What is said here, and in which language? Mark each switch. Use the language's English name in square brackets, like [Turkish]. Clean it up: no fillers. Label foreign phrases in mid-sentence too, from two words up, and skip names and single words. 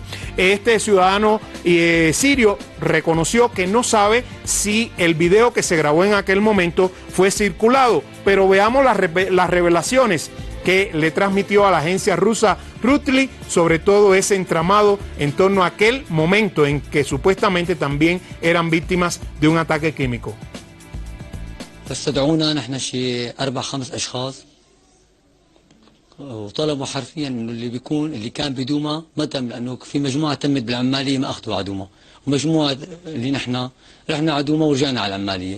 [Spanish] Este ciudadano sirio reconoció que no sabe si el video que se grabó en aquel momento fue circulado, pero veamos las revelaciones que le transmitió a la agencia rusa Rutli sobre todo ese entramado en torno a aquel momento en que supuestamente también eran víctimas de un ataque químico. [Arabic] استدعونا نحن شيء 4-5 أشخاص وطلبوا حرفيا انه اللي كان بدوما ما تم، لانه في مجموعه تمت بالعماليه ما اخذوا على دوما، ومجموعه اللي نحن رحنا على دوما ورجعنا على العماليه.